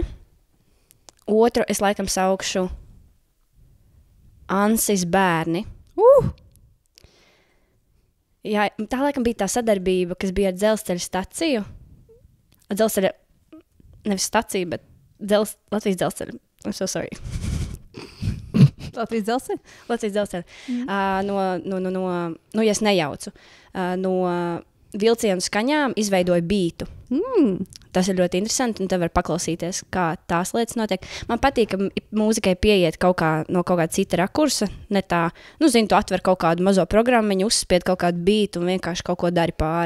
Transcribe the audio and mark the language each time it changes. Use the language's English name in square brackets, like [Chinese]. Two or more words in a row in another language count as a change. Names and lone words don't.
[Latvian] Otru es laikam saukšu Ansis bērni. Jā, tā laikam bija tā sadarbība, kas bija ar dzelzceļa staciju. Dzelzceļa, nevis staciju, bet Latvijas dzelzceļa. [English] I'm so sorry. [Latvian] Latvijas dzelzceļa? Latvijas dzelzceļa. No, ja es nejaucu, no vilcienu skaņām izveidoja bītu. Tas ir ļoti interesanti, un te var paklausīties, kā tās lietas notiek. Man patīk, ka mūzikai pieiet no kaut kāda cita rakursa, ne tā, tu atver kaut kādu mazo programmiņu, uzspied kaut kādu bītu un vienkārši kaut ko dari pāri.